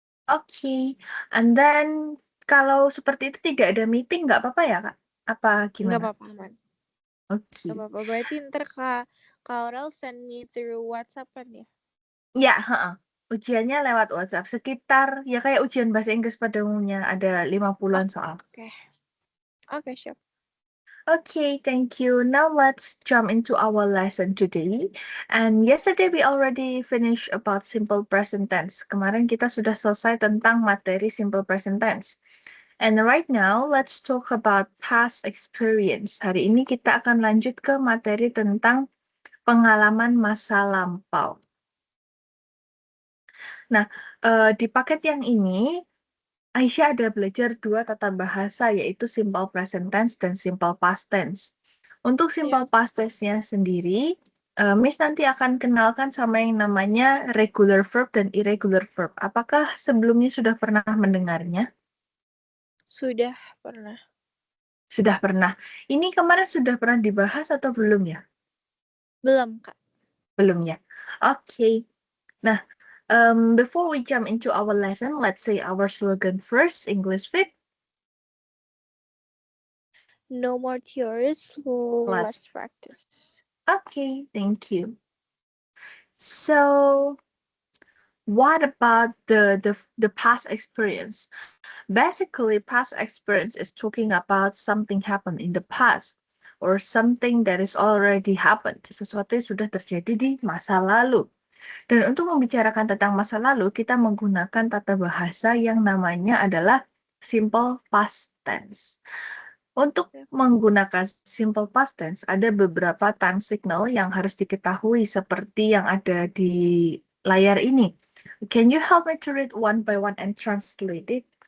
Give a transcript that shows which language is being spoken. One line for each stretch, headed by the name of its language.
Indonesian: Oke.
English: And then
Indonesian: kalau seperti itu tidak ada meeting nggak apa-apa ya, Kak? Apa Nggak gimana? apa-apa, aman. Nggak Oke. apa-apa. Berarti ntar Kak Aurel
English: send me through
Indonesian: WhatsApp kan ya? Ya, heeh. Ujiannya lewat WhatsApp sekitar ya kayak ujian bahasa Inggris pada umumnya ada 50-an soal. Oke. Oke, siap.
English: Okay, thank you. Now let's jump into our lesson today. And yesterday we already finished about simple present tense.
Indonesian: Kemarin kita sudah selesai tentang materi simple present tense.
English: And right now let's talk about past experience.
Indonesian: Hari ini kita akan lanjut ke materi tentang pengalaman masa lampau. Nah, di paket yang ini Aisyah ada belajar 2 tata bahasa, yaitu simple present tense dan simple past tense. Untuk simple Siap. past tense-nya sendiri, Miss nanti akan kenalkan sama yang namanya regular verb dan irregular verb. Apakah sebelumnya sudah pernah mendengarnya? Sudah pernah. Sudah pernah. Ini kemarin sudah pernah dibahas atau belum ya? Belum, Kak. Belum ya. Oke.
English: Nah, before we jump into our lesson, let's say our slogan first, English fit. No more tears. Let's. Let's practice. Okay, thank you. So, what about the past experience? Basically, past experience is talking about something happened in the past or something that is already happened.
Indonesian: Sesuatu yang sudah terjadi di masa lalu. Dan untuk membicarakan tentang masa lalu, kita menggunakan tata bahasa yang namanya adalah simple past tense. Untuk Siap. menggunakan simple past tense, ada beberapa time signal yang harus diketahui seperti yang ada di layar ini.
English: Can you help me to read one by one and translate it?